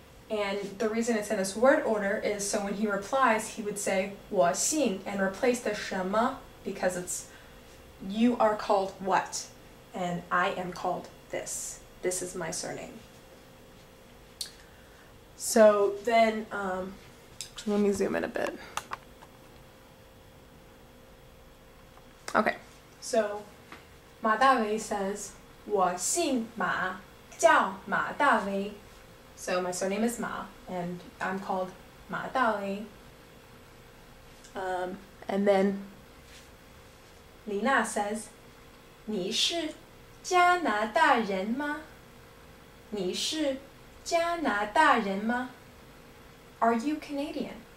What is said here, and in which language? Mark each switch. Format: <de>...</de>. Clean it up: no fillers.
<en>And the reason it's in this word order is so when he replies, he would say</en> <zh>我姓</zh> <en>and replace the</en> <zh>什么</zh> <en>because it's you are called what and I am called this. This is my surname. So then, let me zoom in a bit. Okay, so</en> <zh>马大为</zh> <en>says</en> <zh>我姓马，叫马大为.</zh> <en>So my surname is Ma, and I'm called Ma Dawei. And then Lina says,</en> <zh>你是加拿大人吗? 你是加拿大人吗?</zh> <en>Are you Canadian?</en>